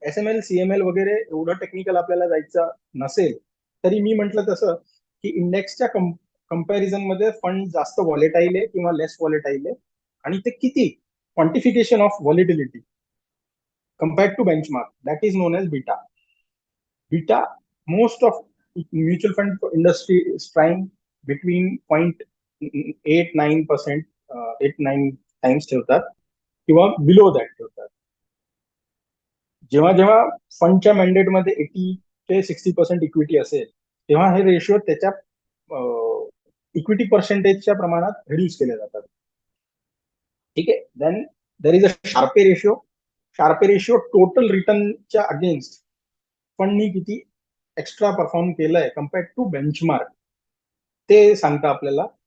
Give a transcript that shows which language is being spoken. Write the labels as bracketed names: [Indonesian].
[Marathi] SML CML वगैरे एवढं technical आपल्याला जायचं नसेल तरी मी म्हटलं तसं की इंडेक्सच्या कंपॅरिझन मध्ये फंड जास्त व्हॉलेटाईल आहे किंवा लेस व्हॉलेटाईल आहे, आणि ते किती, [English] Quantification of volatility compared to benchmark, that is known as beta. Beta, most of mutual fund industry is trying between 0.89%, 8-9 times [Marathi] ठेवतात किंवा बिलो दॅट ठेवतात. जेव्हा जेव्हा फंडच्या मॅन्डेटमध्ये 80 ते 60% इक्विटी असेल, तेव्हा हे रेशिओ त्याच्या इक्विटी पर्सेंटेजच्या प्रमाणात रिड्यूस केले जातात. ठीक आहे. [English] Then there is a Sharpe ratio. [Marathi] Sharpe ratio total रिटर्नच्या against फंडनी किती एक्स्ट्रा परफॉर्म केलंय कम्पेअर्ड टू बेंचमार्क ते सांगतं आपल्याला.